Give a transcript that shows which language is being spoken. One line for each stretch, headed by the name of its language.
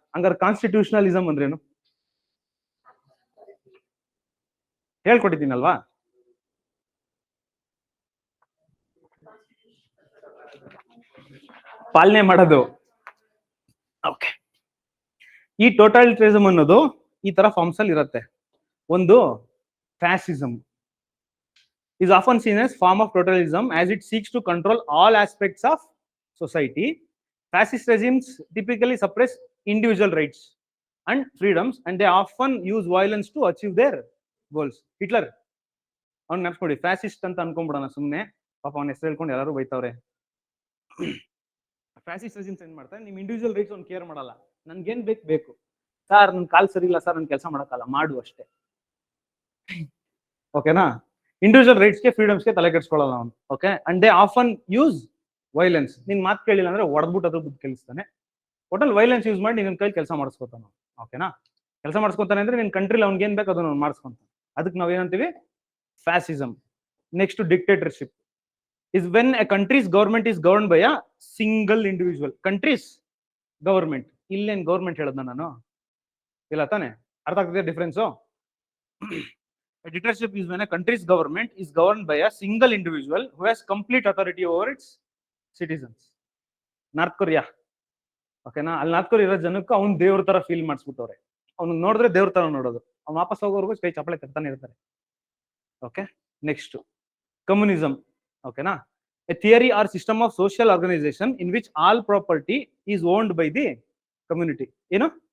Kannada: ಹಂಗಾರೆ ಕಾನ್ಸ್ಟಿಟ್ಯೂಷನಲಿಸಮ್ ಅಂದ್ರೇನು ಹೇಳ್ಕೊಟ್ಟಿದ್ದೀನಲ್ವಾ? ಪಾಲನೆ ಮಾಡೋದು. ಓಕೆ. ಈ ಟೋಟಲಿಟರಿಸಮ್ ಅನ್ನೋದು ಈ ತರ ಫಾರ್ಮ್ಸ್ ಅಲ್ಲಿ ಇರುತ್ತೆ.
English: ಒಂದು fascism is often seen as form of totalitarianism as it seeks to control all aspects of society. Fascist regimes typically suppress individual rights and freedoms, and they often use violence to achieve their goals.
Kannada: Hitler ಅವ್ನು ನೆನ್ಸ್ಕೊಡಿ, fascist ಅಂತ ಅನ್ಕೊಂಡ್ಬಿಡೋಣ ಸುಮ್ಮನೆ, ಪಾಪ ಅವ್ನ ಹೆಸರು ಹೇಳ್ಕೊಂಡು ಎಲ್ಲರೂ ಬೈತವ್ರೆ. Fascist regimes ಏನ್ ಮಾಡ್ತಾರೆ? ನಿಮ್ ಇಂಡಿವಿಜುವಲ್ ರೈಟ್ಸ್ ಅವ್ನು ಕೇರ್ ಮಾಡಲ್ಲ, ನನ್ಗೇನ್ ಬೇಕು ಸರ್, ನನ್ ಕಾಲ್ ಸರಿ ಇಲ್ಲ ಸರ್, ನನ್ ಕೆಲಸ ಮಾಡಕ್ಕಲ್ಲ, ಮಾಡು ಅಷ್ಟೇ. ಓಕೆನಾ? ಇಂಡಿವಿಜುವಲ್ ರೈಟ್ಸ್ಗೆ ಫ್ರೀಡಮ್ಸ್ಗೆ ತಲೆ ಕೆಡಿಸ್ಕೊಳ್ಳಲ್ಲ ಅವನು. Okay.
English: And they often use violence.
Kannada: ನಿನ್ ಮಾತು ಕೇಳಿಲ್ಲ ಅಂದ್ರೆ ಹೊಡೆದ್ಬಿಟ್ಟು ಅದ್ರ ಬುದ್ಧಿ ಕಲಿಸ್ತಾನೆ. ಒಟ್ಟಲ್ಲಿ ವೈಲೆನ್ಸ್ ಯೂಸ್ ಮಾಡಿ ನಿನ್ನ ಕೈ ಕೆಲಸ ಮಾಡಿಸ್ಕೊತಾನ. ಓಕೆನಾ? ಕೆಲಸ ಮಾಡಿಸ್ಕೊತಾನೆ ಅಂದ್ರೆ ನಿನ್ ಕಂಟ್ರಿಲಿ ಅವ್ನಿಗೆ ಏನ್ ಬೇಕು ಅದನ್ನ ಮಾಡಿಸ್ಕೊಂತಾನೆ. ಅದಕ್ಕೆ ನಾವ್ ಏನಂತೀವಿ? Fascism.
English: Next, dictatorship is when a country's government is governed by a single individual.
Kannada: Country's government, ಇಲ್ಲೇನ್ ಗವರ್ಮೆಂಟ್ ಹೇಳದ್ನ ನಾನು? ಇಲ್ಲ ತಾನೆ? ಅರ್ಥ ಆಗ್ತದೆ difference?
English: A dictatorship is when a country's government is governed by a single individual who has complete authority over its citizens.
Kannada: North Korea. ಓಕೆನಾ? ಅಲ್ಲಿ north Korea ಇರೋ ಜನಕ್ಕೆ ಅವ್ನು ದೇವ್ರ ತರ ಫೀಲ್ ಮಾಡಿಸ್ಬಿಟ್ಟವ್ರೆ. ಅವ್ನು ನೋಡಿದ್ರೆ ದೇವ್ರ ತರ ನೋಡೋದು, ಅವ್ನು ವಾಪಸ್ ಹೋಗೋರ್ಗು ಕೈ ಚಪ್ಪಳೆ ತರ್ತಾನೆ ಇರ್ತಾರೆ. ಓಕೆ.
English: Next, communism. ಓಕೆನಾ? A theory or system of social organisation in which all property is owned by the community. ಏನು?